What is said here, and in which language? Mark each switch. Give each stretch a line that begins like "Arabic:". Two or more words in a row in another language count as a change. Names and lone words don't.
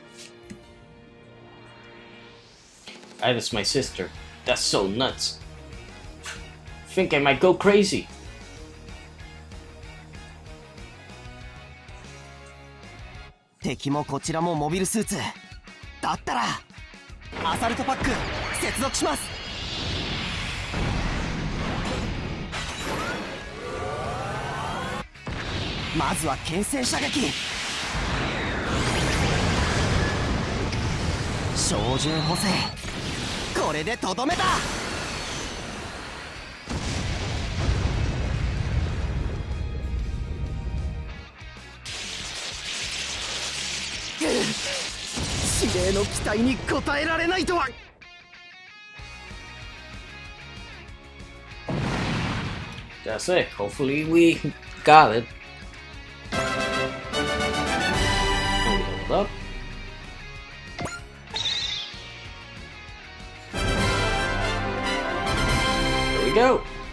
English: Ida's my sister. That's so nuts. Think I might go crazy.
Japanese: 敵もこちらも
English: mobile suits.
Japanese: だったら
English: assault pack
Japanese: 接続します. まずは牽制射撃. 照準補正. これでとどめた。指令の期待に応えられないとは。
English: That's it. Hopefully we got it. Hold up. Here we go.